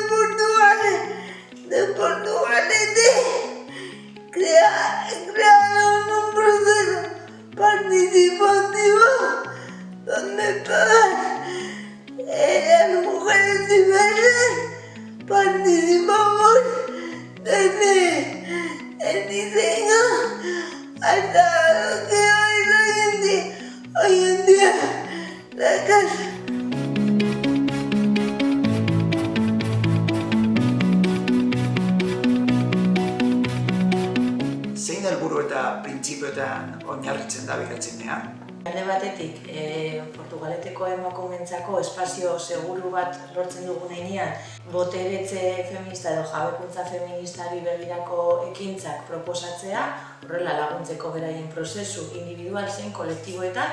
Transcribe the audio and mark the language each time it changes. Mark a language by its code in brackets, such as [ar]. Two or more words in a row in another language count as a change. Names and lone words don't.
[es] de Portugalete crearon un proceso participativo donde todas las mujeres diversas participamos desde el diseño hasta lo que hoy en día la casa. [eu] Zein helburu eta printzipioetan oinarritzen da Bidachenea? Alde batetik, Portugaleteko emakumeentzako espazio seguru bat lortzen dugun heinean, boteretze feminista edo jabekuntza feministari begirako ekintzak proposatzea, horrela laguntzeko beraien prozesu individual zein kolektiboetan.